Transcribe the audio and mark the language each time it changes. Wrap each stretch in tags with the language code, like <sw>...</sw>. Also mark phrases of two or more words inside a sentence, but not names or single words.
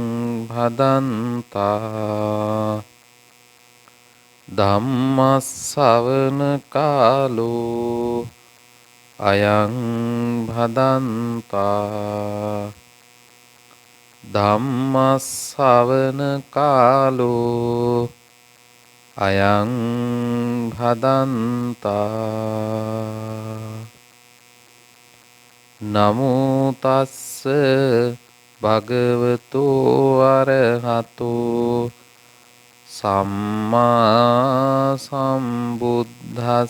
<pi>භදන්තා ධම්ම ශ්‍රවණ කාලෝ අයං භදන්තා ධම්ම ශ්‍රවණ කාලෝ අයං භදන්තා. නමෝ තස්ස භගවතු අරහතෝ සම්මා සම්බුද්දස්ස.</pi>